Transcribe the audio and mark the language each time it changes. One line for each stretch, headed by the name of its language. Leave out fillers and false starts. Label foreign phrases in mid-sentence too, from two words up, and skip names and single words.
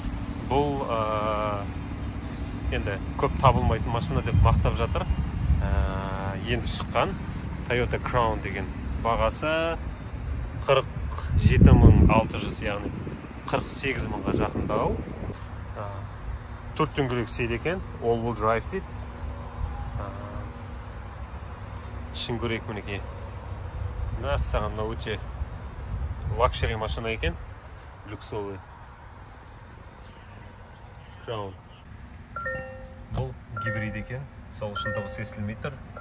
Kazakh: Бұл енді көп табылмайтын машина деп мақтап жатыр. Енді шыққан Toyota Crown деген бағасы $47,600, яғни $48,000-ға жақындау. 4 дөңгелек сейді екен,
English: all-wheel drive дейді.
Kazakh: Ішін көрейік мінекей. Мәссаған, мына өте лакшери машина екен, люксовый. Crown. Бұл гибрид екен, сол үшін дыбыс естілмей тұр.